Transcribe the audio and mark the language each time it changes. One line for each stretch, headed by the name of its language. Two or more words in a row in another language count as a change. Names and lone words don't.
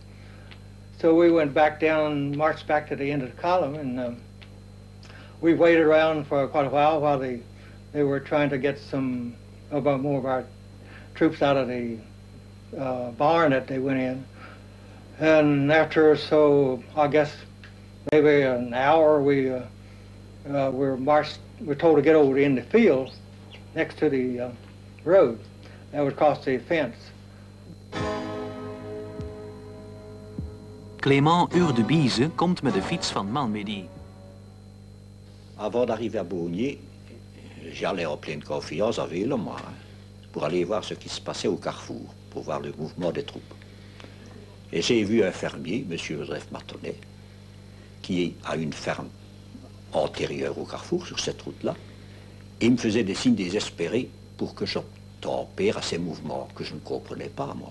English: So we went back down, marched back to the end of the column, and we waited around for quite a while they were trying to get some more of our troops out of the barn that they went in, And after, so I guess maybe an hour, we're told to get over in the field next to the road. That would cross the fence.
Dutch: Clément Urdebise komt met de fiets van Malmedy.
French: Avant d'arriver à Beaugnier, j'allais en pleine confiance à vélo, moi, pour aller voir ce qui se passait au carrefour, pour voir le mouvement des troupes. Et j'ai vu un fermier, M. Joseph Martonnet, qui a une ferme antérieure au carrefour, sur cette route-là, et il me faisait des signes désespérés pour que j'obtempère à ces mouvements que je ne comprenais pas, moi.